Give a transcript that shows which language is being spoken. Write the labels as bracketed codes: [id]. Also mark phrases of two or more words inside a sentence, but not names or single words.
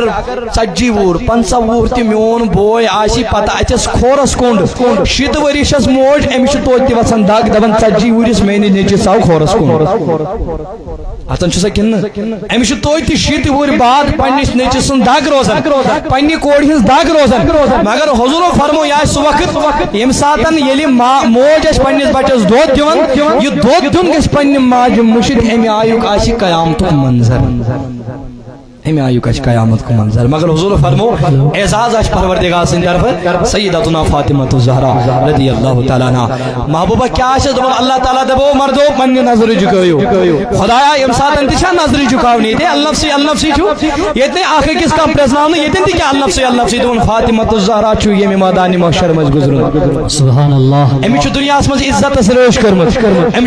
[ks] 40 وُہُر 50 وُہُر تہ میون بوے آسی پتہ اتس کھورس کنڈ 7 ؤرِشس موج امس توتہ وسان دگ دپان 40 وُہرس میٲنِس نیٚچوِس آو کھورس کنڈ اتن سا کن امس توتہ 7 وُہر بعد پنس نیٚچوِس سن دگ روزان پنہ کورِ ہنز دگ روزان مگر حضورو فرمو یہ سہ وقت یم ساتن یل موج اس پنس بچس دود دِوان یہ دود دیُن گژھِ پننہِ ماجہِ مشت امہ آیُک آسہِ قیامتُک منظر امہ آیُک آسہِ قیامت کو منظر مگر حضور فرمو اعزاز آسہِ پروردگار سٕنٛدِ طرفہٕ سیدتنا فاطمۃ الزہرا [ar] رضی اللہ تعالیٰ عنہا [ks] محبوبہ کیا آسہِ دپان اللہ تعالیٰ دپو مردو پننہِ نظر جھکٲیِو خدایا یم ساتن تہ چھا نظر جھکاونی یہ النفسی چھُ ییٚتہِ اکھ أکِس کانٛہہ پرٛزناونہٕ ییٚتٮ۪ن تہِ کیٛاہ النفسی دپان فاطمۃ الزہرا چھُ ییٚمہِ میدانِ محشر منٛز گُزرُن [ar] سبحان اللہ [ks] أمِس چھُ دُنیاہس منٛز عزتس رٲچھ کٔرمٕژ أمِس